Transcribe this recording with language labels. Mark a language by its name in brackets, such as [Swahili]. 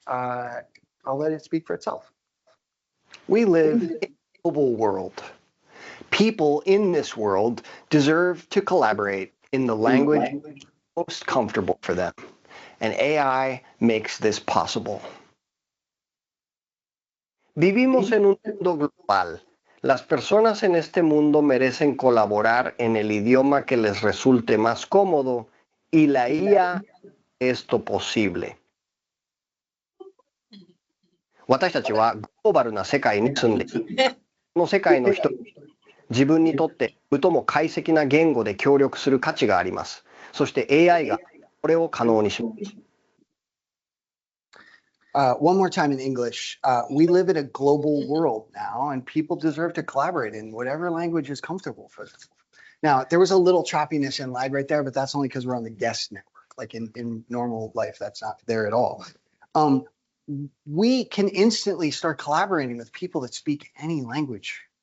[English] I'll let it speak for itself. We live in a global world. People in this world deserve to collaborate in the language most comfortable for them, and AI makes this possible. [Spanish] Vivimos en un mundo global. Las personas en este mundo merecen colaborar en el idioma que les resulte más cómodo, y la IA esto posible. [Japanese] 私たちはグローバルな世界に住んでいる。この世界の人、自分にとって最も快適な言語で協力する価値があります。そして AI がこれを可能にします。 [English] One more time in English. We live in a global world now, and people deserve to collaborate in whatever language is comfortable for them. Now, there was a little choppiness and lag right there, but that's only because we're on the guest network. Like in normal life, that's not there at all. We can instantly start collaborating with people that speak any language.